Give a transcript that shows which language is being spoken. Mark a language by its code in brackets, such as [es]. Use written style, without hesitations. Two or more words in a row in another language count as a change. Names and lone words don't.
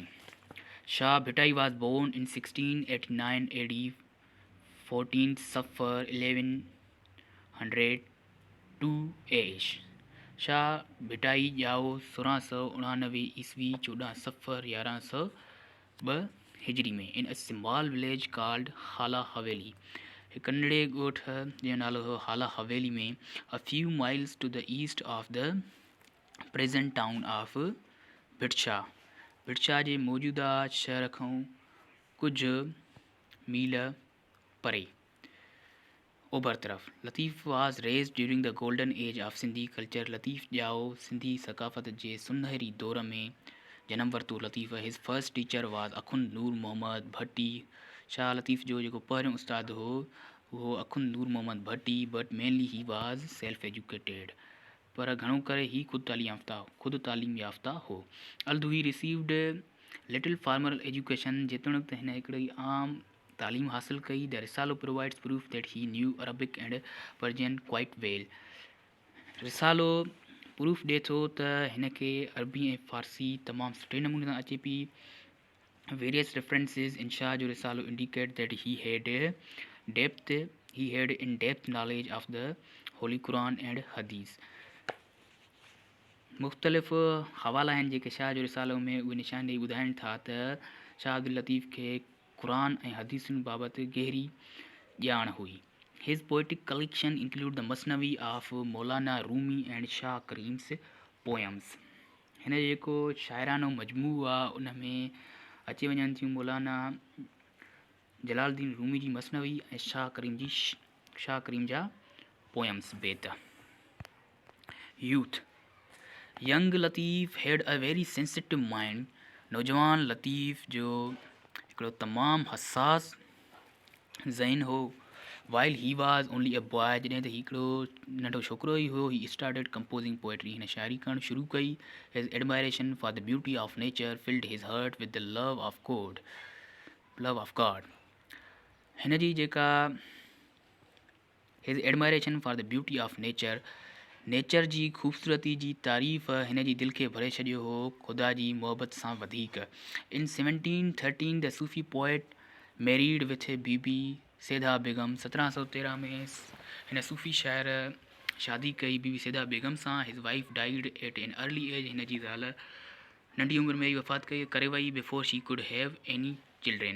[en] शाह भिटाई was born in 1689 AD 14 Safar 1102 AH। [sd] शाह भिटाई ॼाओ 1699 ईस्वी 14 सफ़र 1102 हिजरी में [en] in a small village called [sd] हाला हवेली। हिकु नंढड़े ॻोठ जो नालो हो हाला हवेली में [en] a few miles to the east of the present town of भिटशाह। [sd] भिटशाह जे मौजूदा शहर खां कुझु मील परे ओभर तरफ़। [en] Latif was raised during the golden age of Sindhi culture. [sd] लतीफ़ ॼाओ सिंधी सकाफ़त जे सुनहरी दौर में जनम वरितो। [en] Latif his first teacher was Akhund Noor Mohammad Bhatti. [sd] शाह लतीफ़ जो जेको पहिरियों उस्ताद हो उहो अखुंद नूर मोहम्मद भट्टी, [en] But mainly he was self educated, [sd] पर घणो करे ही ख़ुदि तालीम याफ़्ता हो। [en] Although he received little formal education, [sd] जेतोणीकि त हिन हिकिड़ी आम तालीम हासिल कई। [en] The Risalo provides proof that he knew Arabic and Persian quite well. [sd] रिसालो प्रूफ ॾिए थो त हिन खे अरबी ऐं फ़ारसी तमामु सुठे नमूने सां अचे पई। [en] Various references in Shah Jo Risalo indicate that he had in depth knowledge of the Holy Quran and Hadith. [sd] मुख़्तलिफ़ हवाला आहिनि जेके शाह जो रिसालो में उहे निशान ॾेई ॿुधाइनि था त शाह अब्दुल लतीफ़ खे क़ुरान ऐं हदीसुनि बाबति गहरी ॼाण हुई। [en] His poetic collection include the Masnavi of Maulana Rumi and Shah Karim's poems. [sd] हिन जो जेको शाइरानो मजमू आहे उन में अची वञनि थियूं मौलाना जलालुद्दीन रूमी जी मसनवी ऐं शाह करीम जा पोएम्स बेत। [en] Youth young Latif had a very sensitive mind. [sd] नौजवान लतीफ़ जो हिकिड़ो तमामु हसास ज़हन हो। [en] While he was only a boy, [sd] जॾहिं त हिकिड़ो नंढो छोकिरो ई हुयो, [en] he started composing poetry, [sd] हिन शाइरी करणु शुरू कई। [en] His admiration for the beauty of nature filled his heart with the love of God. [sd] हिन जी जेका [en] His admiration for the beauty of nature [sd] जी ख़ूबसूरती जी तारीफ़ हिन जी दिलि खे भरे छॾियो हो ख़ुदा जी मोहबत सां वधीक। [en] In 1713 the Sufi poet married with Bibi Saida Begum. [sd] 1713 में हिन सूफ़ी शाइर शादी कई बीबी सैदा बेगम सां। [en] His wife died at an early age. [sd] हिन जी ज़ाल नंढी उमिरि में ई वफ़ात करे वई [en] before she could have any children.